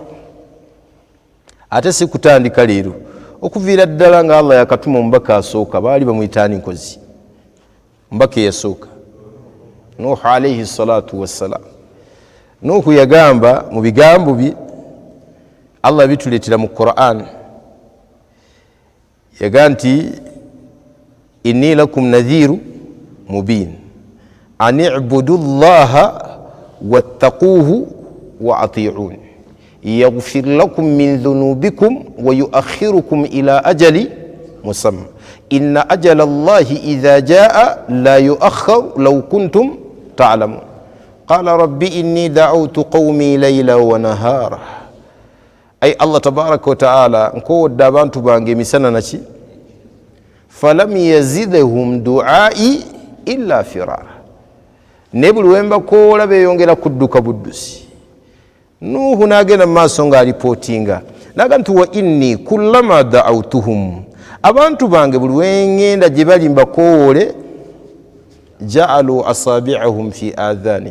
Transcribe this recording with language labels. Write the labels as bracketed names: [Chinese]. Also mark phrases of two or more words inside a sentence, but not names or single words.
[Ganda] Ate si kutandika leero, okuviira ddala nga Allah yakatuma omubaka asooka, baali bamuyitaani nkozi, omubaka eyasooka Nuhu [Arabic] عليه الصلاة والسلام. [Ganda] Nuhu yagamba mu bigambo bye, Allah bituleetera mu Qur'an, yaga nti [Arabic] إني لكم نذير مبين أن اعبدوا الله واتقوه وأطيعون يغفر لكم من ذنوبكم ويؤخركم إلى أجل مسمى إن أجل الله إذا جاء لا يؤخر لو كنتم تعلمون. قال رب إني دعوت قومي ليلا ونهارا. [Ganda] Ay Allah [Arabic] تبارك وتعالى [Ganda] nkowodde abantu bange emisana naki, [Arabic] فلم يزدهم دعائي إلا فرارا. [Ganda] Ne buli wembakoola beeyongera kudduka buddusi. Nuhu n'agenda mu maaso ng'alipootinga naga nti [Arabic] وإني كلما دعوتهم, [Ganda] abantu bange buli wengenda gye bali mbakoowole, [Arabic] جعلوا أصابعهم في آذانهم.